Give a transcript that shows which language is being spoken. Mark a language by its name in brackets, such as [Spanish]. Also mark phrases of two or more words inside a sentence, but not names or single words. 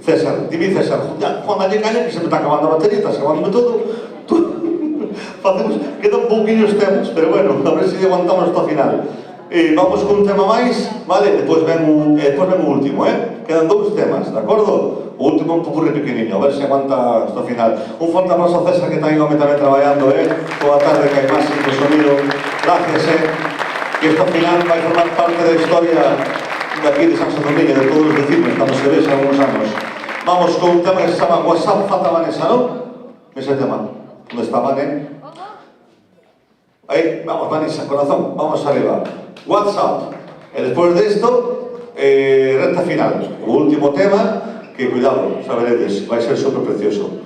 [Spanish] César, dime César, ya, Juan, dale caña que se me está acabando la batería, está acabando todo. [Galician] Queda un pouquinhos temas, [Spanish] pero bueno, [Galician] a ver se aguantamos hasta o final. Vamos con un tema máis, vale? Depois ven o último, Quedan dous temas, de acordo? O último un pouco pequeniño, a ver se aguanta hasta o final. Un forte abrazo a César que está aí tamén traballando, Toda a tarde que hai máis de sonido. Gracias, Que esta final vai formar parte da historia de aquí de San Domingo, de todos os vecinos, cando se vese algunos anos. Vamos con un tema que se chama WhatsApp Fata Vanessa, ¿no? [Spanish] Ese tema. ¿Dónde está Vane? Ahí, vamos, Vanessa, corazón, vamos arriba. WhatsApp. Y después de esto, recta final. Último tema, que cuidado, saberedes, va a ser súper precioso.